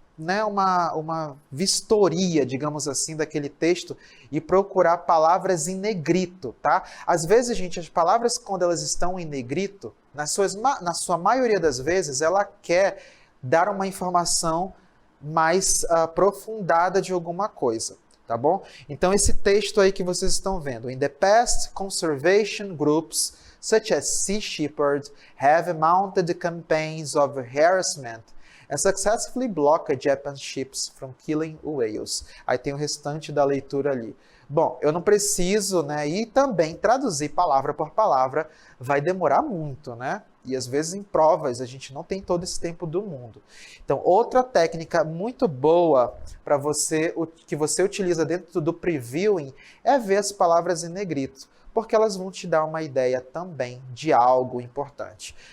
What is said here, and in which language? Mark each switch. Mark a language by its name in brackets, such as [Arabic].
[Portuguese] né, uma vistoria, digamos assim, daquele texto e procurar palavras em negrito, tá? Às vezes, gente, as palavras, quando elas estão em negrito, na sua maioria das vezes, ela quer dar uma informação mais aprofundada de alguma coisa, tá bom? Então, esse texto aí que vocês estão vendo, [English] in the past, conservation groups such as Sea Shepherd have mounted campaigns of harassment and successfully blocked Japanese ships from killing whales. [Portuguese] Aí tem o restante da leitura ali. Bom, eu não preciso, né, e também traduzir palavra por palavra vai demorar muito, né? E às vezes em provas a gente não tem todo esse tempo do mundo. Então, outra técnica muito boa para você, que você utiliza dentro do previewing, é ver as palavras em negrito, porque elas vão te dar uma ideia também de algo importante.